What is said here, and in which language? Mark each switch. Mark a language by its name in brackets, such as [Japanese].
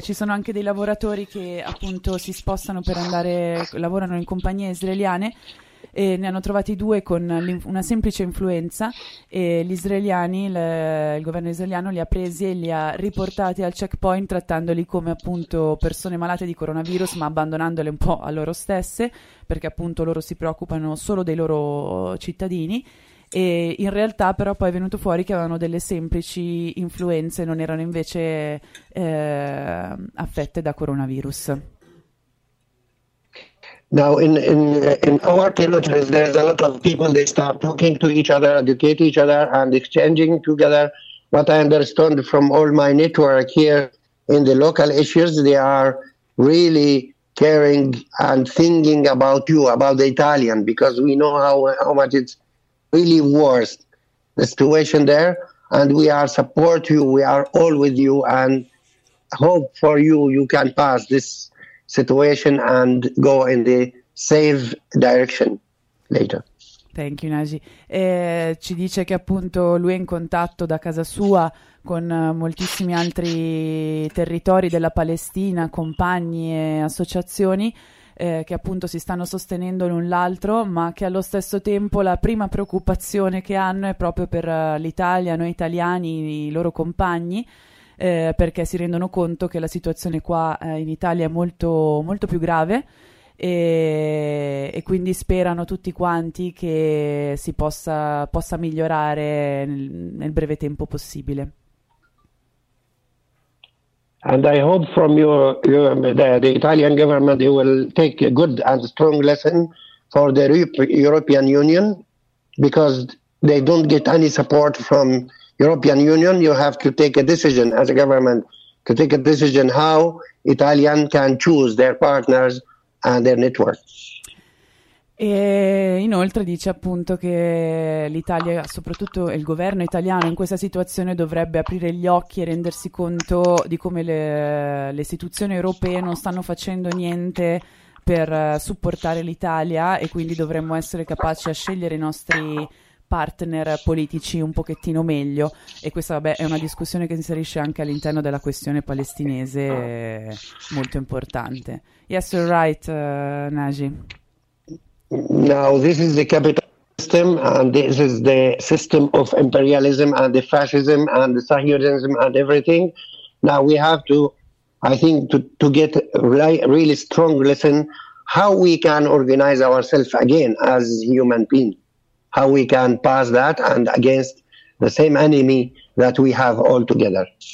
[Italian] Ci sono anche dei lavoratori che appunto si spostano per andare, lavorano in compagnie israeliane, e ne hanno trovati due con una semplice influenza, e gli israeliani, il governo israeliano li ha presi e li ha riportati al checkpoint, trattandoli come appunto persone malate di coronavirus, ma abbandonandole un po' a loro stesse, perché appunto loro si preoccupano solo dei loro cittadini. E in realtà però poi è venuto fuori che avevano delle semplici influenze, non erano invece affette da coronavirus. [English] Now in our territories there's a lot of people, they start talking to each other, educate each other and exchanging together. What I understand from all my network here in the local issues, they are really caring and thinking about you, about the Italian, because we know how much it's really worst the situation there, and we are support you, we are all with you, and hope for you, you can pass this situation and go in the safe direction later. Thank you, Naji. [Italian] Ci dice che appunto lui è in contatto da casa sua con moltissimi altri territori della Palestina, compagni e associazioni, che appunto si stanno sostenendo l'un l'altro, ma che allo stesso tempo la prima preoccupazione che hanno è proprio per l'Italia, noi italiani, i loro compagni, perché si rendono conto che la situazione qua in Italia è molto, molto più grave, e quindi sperano tutti quanti che si possa migliorare nel breve tempo possibile. [English] And I hope from you the Italian government, you will take a good and strong lesson for the European Union, because they don't get any support from European Union. You have to take a decision as a government, to take a decision how Italian can choose their partners and their networks. [Italian] E inoltre dice appunto che l'Italia, soprattutto il governo italiano, in questa situazione dovrebbe aprire gli occhi e rendersi conto di come le istituzioni europee non stanno facendo niente per supportare l'Italia, e quindi dovremmo essere capaci a scegliere i nostri partner politici un pochettino meglio. E questa, vabbè, è una discussione che inserisce anche all'interno della questione palestinese molto importante. [English] Yes, you're right, Naji. Now, this is the capital system, and this is the system of imperialism and the fascism and the Zionism and everything. Now, we have to, I think, to get a really strong lesson how we can organize ourselves again as human beings, how we can pass that and against the same enemy that we have all together.